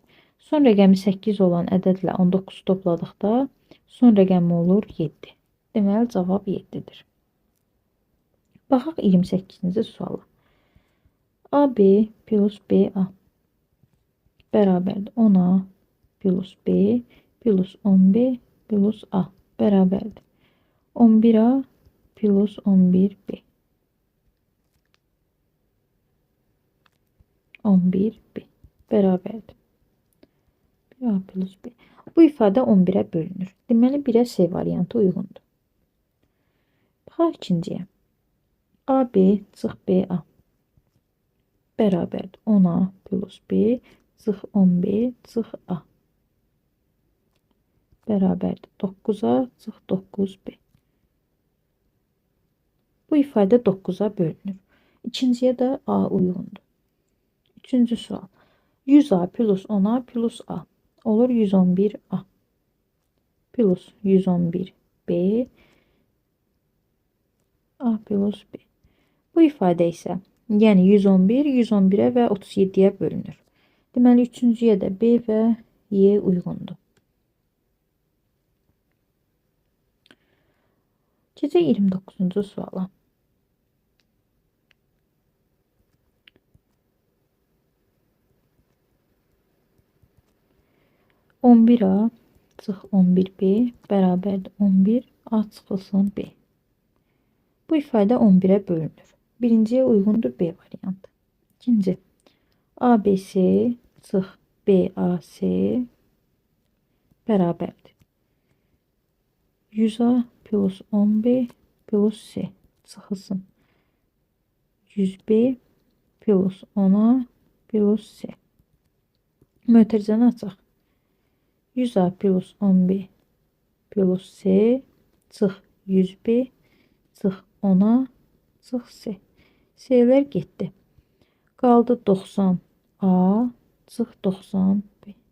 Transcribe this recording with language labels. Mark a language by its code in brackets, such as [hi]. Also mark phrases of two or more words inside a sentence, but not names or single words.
[az] Son rəqəmi 8 olan ədədlə 19 topladıqda son rəqəmi olur 7. Deməli cavab 7'dir. Baxaq 28-ci suala. AB plus BA bərabərdir 10A plus B plus 10B plus A bərabərdir 11A plus 11B 11B bərabərdir 1A plus B. Bu ifadə 11'ə bölünür. Deməli 1'ə C variantı uyğundur. Baxaq ikinciyə. AB çıx BA bərabərdir 10A plus B çıx 10B çıx A bərabərdir 9A çıx 9B. Bu ifadə 9'a bölünür. İkinciyə də A uyğundur. Üçüncü sual. 100A plus 10A plus A olur 111A plus 111B A plus B. Bu ifadə isə yəni 111, 111'ə və 37'yə bölünür. Deməli üçüncüyə də B və Y uyğundur. Keçək 29-cu suala. On bir A çıx 11B bərabərdir 11 A çıxılsın B. Bu ifadə 11'ə bölünür. Birinciyə uyğundur B variantı. İkinci. ABC çıx BAC bərabərdir 100A plus 10B plus C çıxılsın 100B plus 10A plus C. Mötərizəni açaq. 100A plus 10B plus C çıx 100B çıx 10'a çıx C. C'lər getdi. Qaldı 90A çıx 90B.